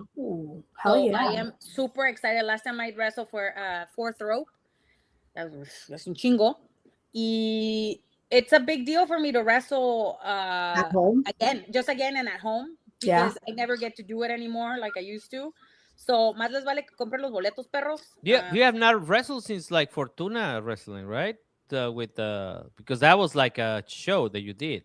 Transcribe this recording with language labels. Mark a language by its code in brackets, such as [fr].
[en] Ooh, hell yeah. I am super excited. Last time I wrestled for Fourth Rope. That's [es] un chingo. [en] Y it's a big deal for me to wrestle at home again and at home, because I never get to do it anymore like I used to. [es] So más les vale que compren los boletos, perros. [en] Yeah, you have not wrestled since like Fortuna Wrestling, right? Because that was like a show that you did.